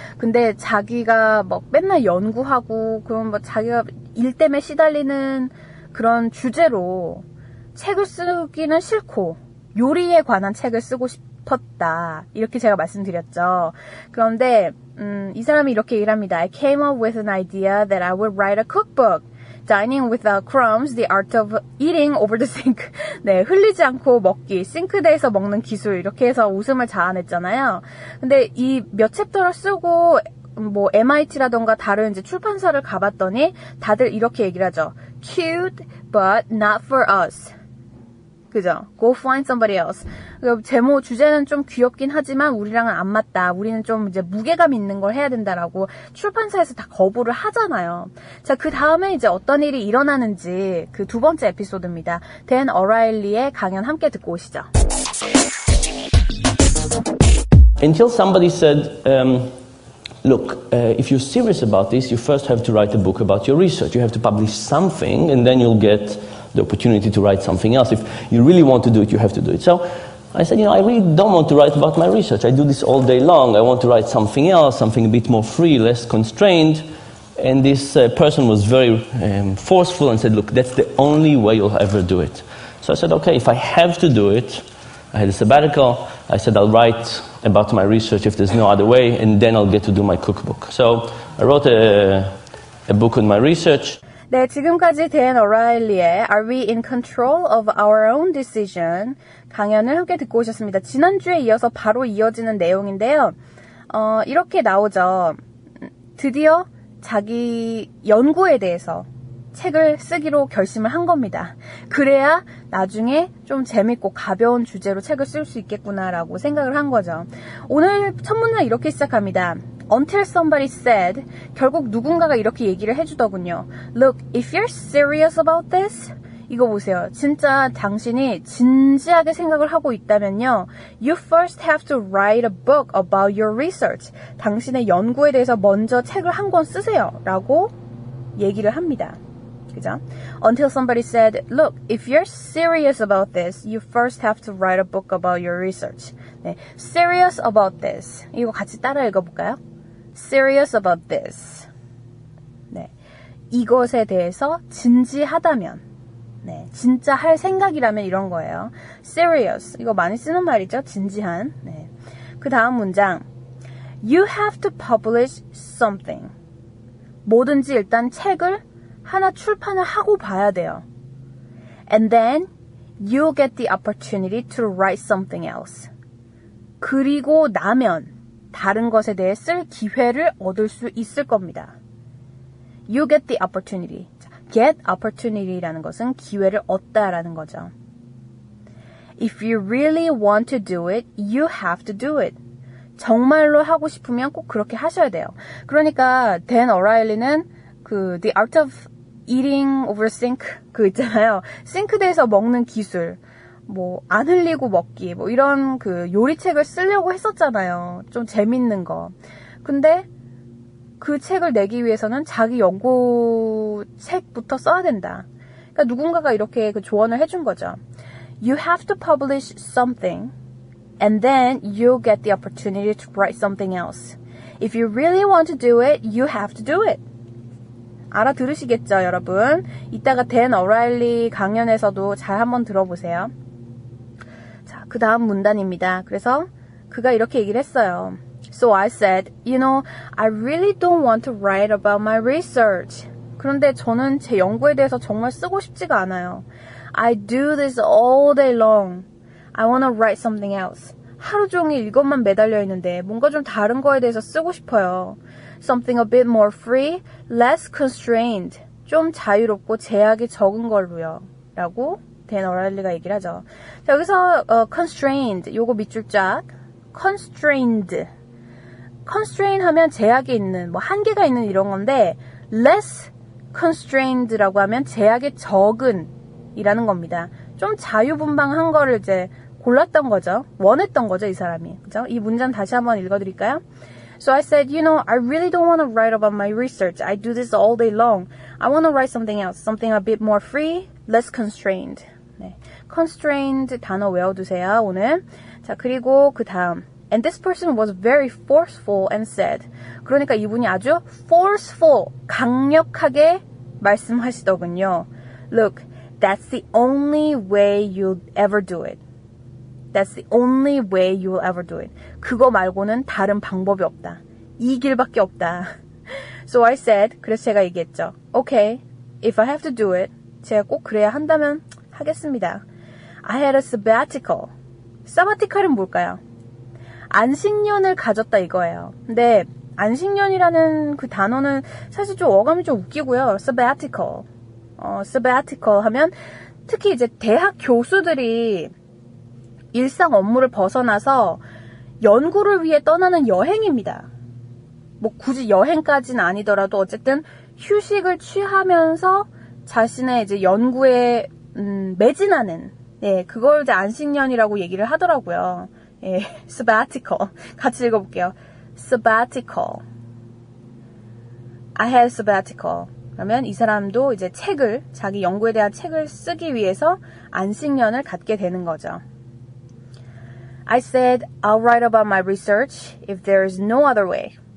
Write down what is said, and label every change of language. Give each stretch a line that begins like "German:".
Korean: 근데 자기가 뭐 맨날 연구하고, 그럼 뭐 자기가 일 때문에 시달리는 그런 주제로 책을 쓰기는 싫고, 요리에 관한 책을 쓰고 싶었다. 이렇게 제가 말씀드렸죠. 그런데 이 사람이 이렇게 얘기를 합니다.
English: I came up with an idea that I would write a cookbook. Dining without crumbs, the art of eating over the sink.
Korean: 네, 흘리지 않고 먹기, 싱크대에서 먹는 기술, 이렇게 해서 웃음을 자아냈잖아요. 근데 이 몇 챕터를 쓰고 뭐 MIT라던가 다른 이제 출판사를 가봤더니 다들 이렇게 얘기를 하죠.
English: Cute, but not for us.
Korean: 그죠?
English: Go find somebody else.
Korean: 제목, 주제는 좀 귀엽긴 하지만 우리랑은 안 맞다. 우리는 좀 이제 무게감 있는 걸 해야 된다라고 출판사에서 다 거부를 하잖아요. 자, 그 다음에 이제 어떤 일이 일어나는지 그 두 번째 에피소드입니다. 댄 어라일리의 강연 함께 듣고 오시죠.
English: Until somebody said, look, if you're serious about this, you first have to write a book about your research. You have to publish something, and then you'll get the opportunity to write something else. If you really want to do it, you have to do it. So I said, I really don't want to write about my research. I do this all day long. I want to write something else, something a bit more free, less constrained. And this person was very forceful and said, look, that's the only way you'll ever do it. So I said, okay, if I have to do it, I had a sabbatical. I said, I'll write about my research if there's no other way, and then I'll get to do my cookbook. So I wrote a book on my research.
Korean: 네, 지금까지 댄 어라일리의 Are We in Control of Our Own Decision 강연을 함께 듣고 오셨습니다. 지난주에 이어서 바로 이어지는 내용인데요. 이렇게 나오죠. 드디어 자기 연구에 대해서 책을 쓰기로 결심을 한 겁니다. 그래야 나중에 좀 재밌고 가벼운 주제로 책을 쓸 수 있겠구나라고 생각을 한 거죠. 오늘 첫 문장 이렇게 시작합니다.
English: Until somebody said,
Korean: 결국 누군가가 이렇게 얘기를 해주더군요.
English: Look, if you're serious about this,
Korean: 이거 보세요. 진짜 당신이 진지하게 생각을 하고 있다면요.
English: You first have to write a book about your research.
Korean: 당신의 연구에 대해서 먼저 책을 한 권 쓰세요. 라고 얘기를 합니다. 그죠?
English: Until somebody said, look, if you're serious about this, you first have to write a book about your research.
Korean: 네,
English: serious about this.
Korean: 이거 같이 따라 읽어볼까요?
English: Serious about this.
Korean: 네, 이것에 대해서 진지하다면, 네, 진짜 할 생각이라면 이런 거예요. Serious. 이거 많이 쓰는 말이죠. 진지한. 네. 그 다음 문장.
English: You have to publish something.
Korean: 뭐든지 일단 책을 하나 출판을 하고 봐야 돼요.
English: And then you'll get the opportunity to write something else.
Korean: 그리고 나면 다른 것에 대해 쓸 기회를 얻을 수 있을 겁니다.
English: You get the opportunity. Get opportunity
Korean: 라는 것은 기회를 얻다라는 거죠.
English: If you really want to do it, you have to do it.
Korean: 정말로 하고 싶으면 꼭 그렇게 하셔야 돼요. 그러니까 댄 어라일리는 그 The Art of Eating over Sink 그 있잖아요. 싱크대에서 먹는 기술. 뭐 안 흘리고 먹기 뭐 이런 그 요리책을 쓰려고 했었잖아요. 좀 재밌는 거. 근데 그 책을 내기 위해서는 자기 연구책부터 써야 된다. 그러니까 누군가가 이렇게 그 조언을 해준 거죠.
English: You have to publish something and then you'll get the opportunity to write something else. If you really want to do it, you have to do it.
Korean: 알아들으시겠죠, 여러분? 이따가 댄 어라일리 강연에서도 잘 한번 들어보세요. 자, 그 다음 문단입니다. 그래서 그가 이렇게 얘기를 했어요.
English: So I said, I really don't want to write about my research.
Korean: 그런데 저는 제 연구에 대해서 정말 쓰고 싶지가 않아요.
English: I do this all day long. I want to write something else.
Korean: 하루 종일 이것만 매달려 있는데 뭔가 좀 다른 거에 대해서 쓰고 싶어요.
English: Something a bit more free, less constrained.
Korean: 좀 자유롭고 제약이 적은 걸로요. 라고 댄 어라일리가 얘기를 하죠. 자, 여기서 constrained, 요거 밑줄 쫙.
English: constrained.
Korean: constrain 하면 제약이 있는, 뭐 한계가 있는 이런 건데
English: less constrained
Korean: 라고 하면 제약이 적은 이라는 겁니다. 좀 자유분방한 거를 이제 골랐던 거죠. 원했던 거죠, 이 사람이. 그죠? 이 문장 다시 한번 읽어드릴까요?
English: So I said, I really don't want to write about my research. I do this all day long. I want to write something else, something a bit more free, less constrained.
Korean: 네. constrained 단어 외워두세요, 오늘. 자, 그리고 그 다음.
English: And this person was very forceful and said.
Korean: 그러니까 이분이 아주 forceful, 강력하게 말씀하시더군요.
English: Look, that's the only way you'll ever do it. That's the only way you will ever do it.
Korean: 그거 말고는 다른 방법이 없다. 이 길밖에 없다.
English: So I said,
Korean: 그래서 제가 얘기했죠.
English: Okay, if I have to do it,
Korean: 제가 꼭 그래야 한다면 하겠습니다.
English: I had a sabbatical.
Korean: sabbatical은 뭘까요? 안식년을 가졌다 이거예요. 근데 안식년이라는 그 단어는 사실 좀 어감이 좀 웃기고요.
English: sabbatical.
Korean: sabbatical 하면 특히 이제 대학 교수들이 일상 업무를 벗어나서 연구를 위해 떠나는 여행입니다. 뭐 굳이 여행까지는 아니더라도 어쨌든 휴식을 취하면서 자신의 이제 연구에 매진하는, 예, 그걸 이제 안식년이라고 얘기를 하더라고요. 예, sabbatical. 같이 읽어볼게요. sabbatical.
English: I had sabbatical.
Korean: 그러면 이 사람도 이제 책을, 자기 연구에 대한 책을 쓰기 위해서 안식년을 갖게 되는 거죠.
English: I said, I'll write about my research if there is no other way.